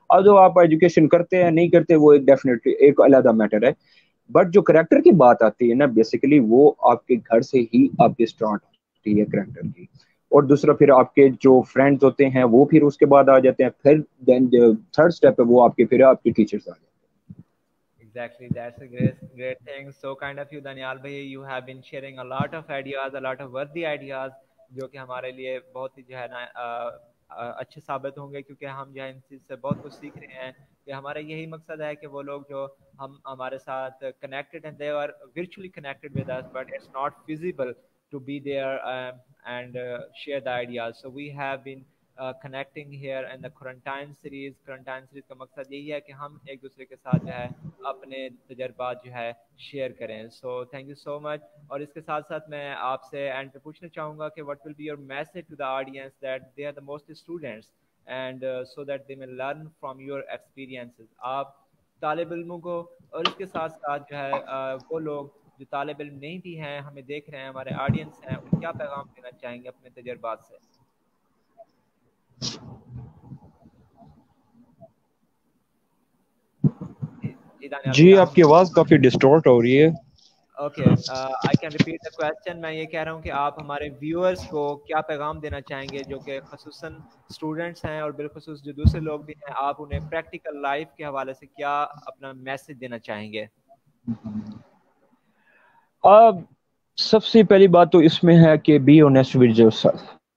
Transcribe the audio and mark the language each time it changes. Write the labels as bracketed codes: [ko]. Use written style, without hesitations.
[ur] اور جو آپ ایجوکیشن کرتے ہیں نہیں کرتے وہ ایک ڈیفینیٹلی ایک علیحدہ میٹر ہے, بٹ جو کریکٹر کی بات آتی ہے نا, بیسیکلی وہ آپ کے گھر سے ہی آپ کی اسٹارٹ ہوتی ہے کریکٹر کی. اور دوسرا پھر آپ کے جو فرینڈز ہوتے ہیں وہ پھر اس کے بعد آ جاتے ہیں, پھر دین تھرڈ اسٹیپ ہے وہ آپ کے پھر آپ کے ٹیچرز آ جاتے ہیں. [en] Exactly, that's a great thing. So kind of you, Danial bhai. You have been sharing a lot of ideas, a lot of worthy ideas, [ur] جو کہ ہمارے لیے بہت ہی جو ہے نا اچھے ثابت ہوں گے, کیونکہ ہم جو ہے ان چیز سے بہت کچھ سیکھ رہے ہیں. کہ ہمارا یہی مقصد ہے کہ وہ لوگ جو ہمارے ساتھ کنیکٹڈ ہیں, [en] they are virtually connected with us, but it's not feasible to be there and share the ideas. So we have been connecting here in the Quarantine series. [ur] Quarantine series کا مقصد یہی ہے کہ ہم ایک دوسرے کے ساتھ جو ہے اپنے تجربات جو ہے شیئر کریں. [en] So thank you so much. [ur] اور اس کے ساتھ ساتھ میں آپ سے اینڈ پہ پوچھنا چاہوں گا کہ [en] what will be your message to the audience that they are the most students and so that they may learn from your experiences. [ur] آپ طالب علموں کو اور اس کے ساتھ ساتھ جو ہے وہ لوگ جو طالب علم نہیں بھی ہیں ہمیں دیکھ رہے ہیں, ہمارے آڈینس ہیں, انہیں کیا پیغام دینا چاہیں گے اپنے تجربات سے؟ جی دانیال جی بھیا. آپ کی آواز کافی ڈسٹورٹ ہو رہی ہے. [en] Okay, I can repeat the question. [ur] میں یہ کہہ رہا ہوں کہ آپ ہمارے ویورز کو کیا پیغام دینا چاہیں گے, جو کہ خصوصاً اسٹوڈنٹس ہیں اور بالخصوص جو دوسرے لوگ بھی ہیں, آپ انہیں پریکٹیکل لائف کے حوالے سے کیا اپنا میسج دینا چاہیں گے؟ سب سے پہلی بات تو اس میں ہے کہ [en] Be honest with yourself.